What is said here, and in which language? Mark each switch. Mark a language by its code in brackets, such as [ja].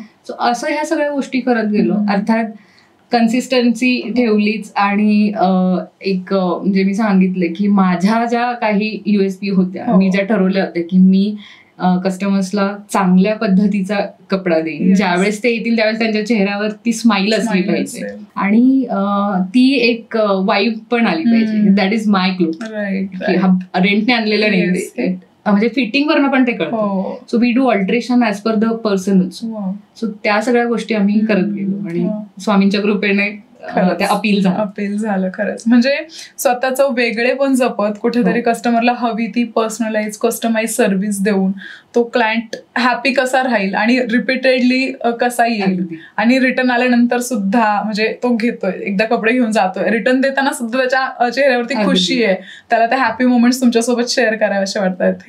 [mr] So असं ह्या सगळ्या गोष्टी करत गेलो. अर्थात कन्सिस्टन्सी ठेवलीच आणि एक म्हणजे मी सांगितले की माझ्या ज्या काही USP होत्या, मी ज्या ठरवल्या होत्या की मी कस्टमर्सला चांगल्या पद्धतीचा कपडा देईन. ज्यावेळेस ते येतील त्यावेळेस त्यांच्या चेहऱ्यावर ती स्माईल असली पाहिजे आणि ती एक वाईब पण आली पाहिजे. [en] That is my cloth. [mr] रेंटने आणलेलं नाही, म्हणजे फिटिंग वरनं पण ते कळतं. [en] So we do alteration as per the person. [mr] So त्या सगळ्या गोष्टी आम्ही करत गेलो आणि स्वामींच्या कृपेने अपील झालं. खरंच म्हणजे स्वतःचं वेगळे पण जपत कुठेतरी कस्टमरला हवी ती पर्सनलाइज कस्टमाइज सर्व्हिस देऊन तो क्लायंट हॅपी कसा राहील आणि रिपीटेडली कसा येईल आणि रिटर्न आल्यानंतर सुद्धा म्हणजे तो घेतोय, एकदा कपडे घेऊन जातोय, रिटर्न देताना सुद्धा त्याच्या चेहऱ्यावरती खुशी आहे, त्याला त्या हॅपी मोमेंट्स तुमच्यासोबत शेअर करावेसे वाटतात.